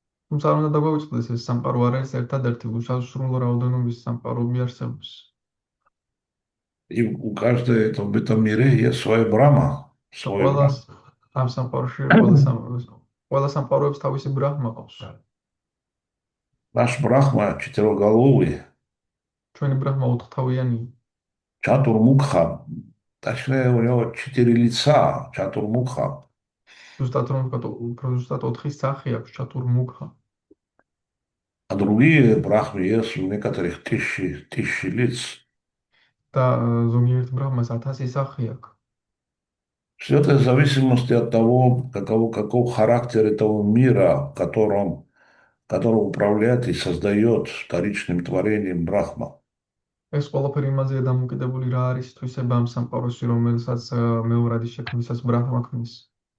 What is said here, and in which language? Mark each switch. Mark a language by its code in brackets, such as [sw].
[ka] თუმცა არ უნდა დაგვეუწყდეს, ეს სამყარო არ არის ერთადერთი, უსასრულო რაოდენობის სამყაროები არსებობს. [ru] И у каждой в этом мире есть своя брама, свой [ka] ყველა [ru] брам. [ka] ამ სამყაროში ყველა სამყაროებს თავისი ბრაჰმა ყავს. [ru] Наш Брахма четырехголовый, [ka] ჩვენი ბრაჰმა ოთხთავიანია. [ru] Чатурмукха, точнее у него 4 лица, Чатурмукха. [ka] ზუსტად რომ ვთქვათ, უფრო ზუსტად 4 სახე აქვს, ჩატურმუქა. [ru] А другие брахмы есть у некоторых тысячи лиц. [ka] და ზოგიერთ ბრაჰმას 1000 სახე აქვს. [ru] Все это в зависимости от того, каков характер этого мира, которым управляет и создает вторичным творением Брахма. [ka] ეს ყველაფერი იმაზეა დამოკიდებული, რა არის თვისება ამ სამყაროში, რომელსაც მეორადი შექმნისას ბრაჰმა ქმნის.